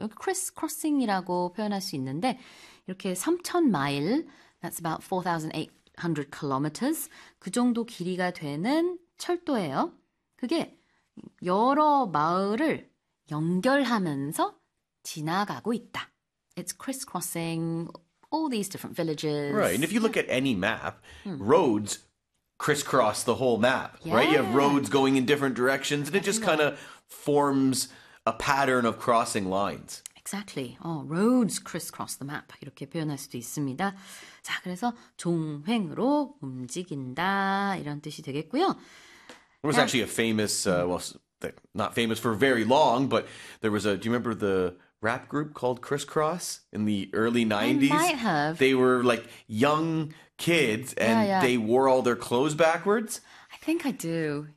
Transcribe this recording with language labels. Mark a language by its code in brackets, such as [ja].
[ko] 여기 crisscrossing이라고 표현할 수 있는데 이렇게 3,000마일, [en] that's about 4,800 kilometers. [ko] 그 정도 길이가 되는 철도예요. 그게 여러 마을을 연결하면서 지나가고 있다. [en] It's crisscrossing all these different villages. Right. And if you look at any map, roads crisscross the whole map, right? You have roads going in different directions and it just kind of forms a pattern of crossing lines. Exactly. Oh, roads crisscross the map. [ko] 이렇게 표현할 수도 있습니다. 자, 그래서 종횡으로 움직인다 이런 뜻이 되겠고요. [en] It was actually a famous, not famous for very long, but there was a, do you remember the rap group called Crisscross in the early 90s? I might have. They were like young kids and they wore all their clothes backwards. I think I do.